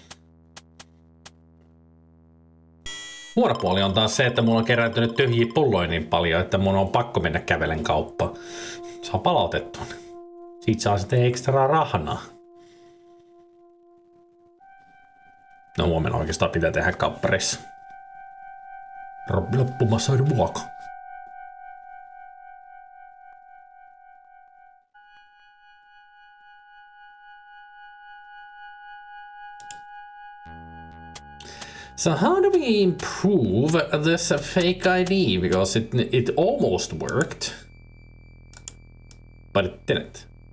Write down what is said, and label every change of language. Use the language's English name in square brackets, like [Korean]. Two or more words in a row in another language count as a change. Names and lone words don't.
[Finnish] Huono puoli on taas se, että mulla on kerääntynyt tyhjiä pulloja niin paljon, että mun on pakko mennä kävelen kauppaan. Saa palautettua. Siitä saa sitten ekstra rahnaa. No huomenna oikeastaan pitää tehdä kauppareissa. Loppumassa ruoka. [English] So how do we improve this fake ID? Because it almost worked, but it didn't.